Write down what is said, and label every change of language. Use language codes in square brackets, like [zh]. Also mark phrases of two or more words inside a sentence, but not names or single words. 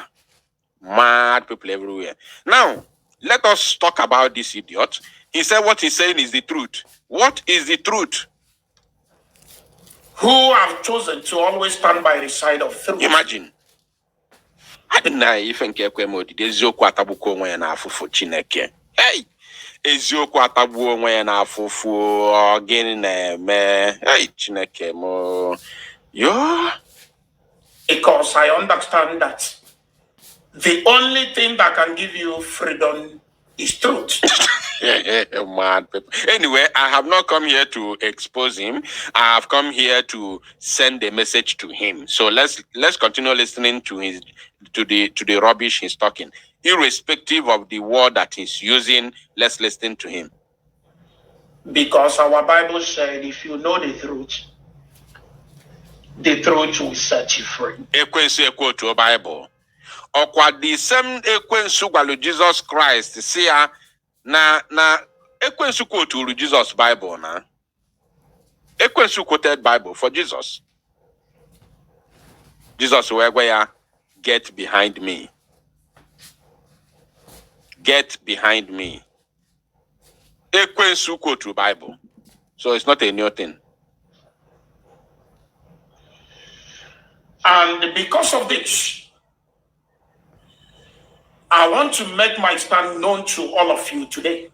[en] Mad people everywhere. Now, let us talk about this idiot. He said what he's saying is the truth. What is the truth? Who have chosen to always stand by the side of truth. Imagine. I didn't know if [ig] eziokwu atabuko onwe ya na afụfụ Chineke. [en] Hey! [ig] Eziokwu atagbuo onwe ya na afụfụ gịnị na-eme. Hey, Chineke mo. Yo. [en] because I understand that the only thing that can give you freedom is truth. Mad people. Anyway, I have not come here to expose him. I have come here to send a message to him. So let's continue listening to the rubbish he's talking. Irrespective of the word that he's using, let's listen to him. Because our Bible said, if you know the truth will set you free. [ig] Ekwensu ekwo to Bible. Okwa [en] the same [ig] ekwensu gwalu Jesus Christ. See ya na ekwensu quote to Jesus Bible na. [en] Ekwensu quoted Bible for Jesus. Jesus where get behind me. Get behind me. Ekwensu quote to Bible. So it's not a new thing. And because of this, I want to make my stand known to all of you today.